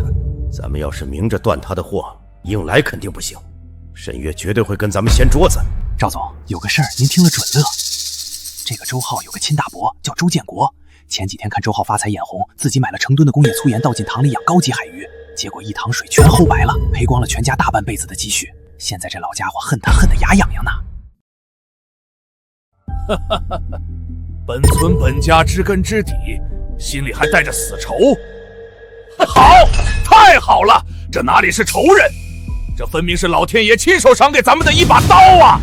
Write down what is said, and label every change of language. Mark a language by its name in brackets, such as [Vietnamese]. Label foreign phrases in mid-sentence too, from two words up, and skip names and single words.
[Chinese] 咱們要是明着斷他的貨，硬來肯定不行。沈月絕對會跟咱們掀桌子。趙總，有個事兒您聽了準樂。這個周浩有個親大伯叫周建國，前幾天看周浩發財眼紅，自己買了成噸的工業粗鹽倒進塘裡養高級海魚。結果一塘水全齁白了，賠光了全家大半輩子的積蓄。現在這老家伙恨他恨得牙癢癢呢。本村本家知根知底，心裡還帶着死仇。好，太好了，這哪裡是仇人，這分明是老天爺親手賞給咱們的一把刀啊！